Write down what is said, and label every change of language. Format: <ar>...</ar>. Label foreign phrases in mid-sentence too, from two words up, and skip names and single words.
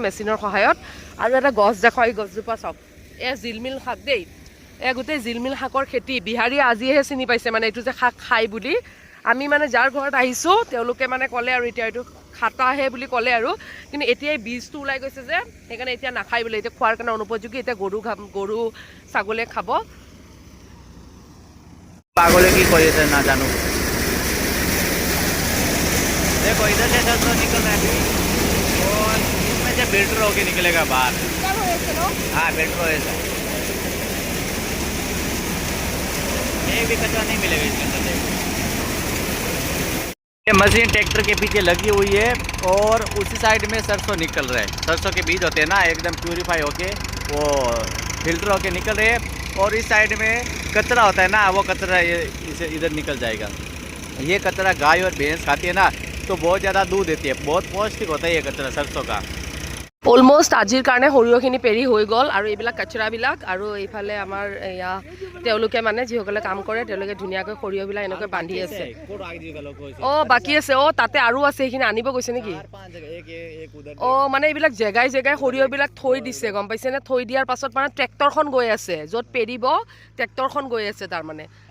<as>মেচিনৰ সহায়ত আৰু এটা গছ দেখুৱাই এই গছজোপা চাওক এয়া জিলমিল শাক দেই এয়া গোটেই জিলমিল শাকৰ খেতি বিহাৰীয়ে আজিহে চিনি পাইছে মানে এইটো যে শাক খাই বুলি আমি মানে যাৰ ঘৰত আহিছোঁ তেওঁলোকে মানে ক'লে আৰু এতিয়া এইটো খাটাহে বুলি ক'লে আৰু কিন্তু এতিয়া এই বীজটো ওলাই গৈছে যে সেইকাৰণে এতিয়া নাখায় বোলে এতিয়া খোৱাৰ কাৰণে অনুপযোগী এতিয়া গৰু ছাগলীয়ে খাব</as> <hi>पागलों की कोई से ना जानू देखो इधर से सरसों निकल रहा है और इसमें से फिल्टर होके निकलेगा बाहर हाँ फिल्टर ऐसा एक भी कचरा नहीं मिलेगा इसके अंदर देखो ये मशीन ट्रैक्टर के पीछे लगी हुई है और उसी साइड में सरसों निकल रहा है सरसों के बीज होते हैं ना एकदम प्यूरीफाई होके वो फिल्टर होके निकल रहे हैं और इस साइड में कचरा होता है ना वो कचरा ये इसे इधर निकल जाएगा ये कचरा गाय और भैंस खाती है ना तो बहुत ज़्यादा दूध देती है बहुत पौष्टिक होता है ये कचरा सरसों का</hi> <as>অলমোষ্ট আজিৰ কাৰণে সৰিয়হখিনি পেৰি হৈ গ'ল আৰু এইবিলাক কচৰাবিলাক আৰু এইফালে আমাৰ এয়া তেওঁলোকে মানে যিসকলে কাম কৰে তেওঁলোকে ধুনীয়াকৈ সৰিয়হবিলাক এনেকৈ বান্ধি আছে অঁ বাকী আছে অঁ তাতে আৰু আছে সেইখিনি আনিব গৈছে নেকি অঁ মানে এইবিলাক জেগাই জেগাই সৰিয়হবিলাক থৈ দিছে গম পাইছেনে থৈ দিয়াৰ পাছত মানে ট্ৰেক্টৰখন গৈ আছে য'ত পেৰিব ট্ৰেক্টৰখন গৈ আছে তাৰমানে</as>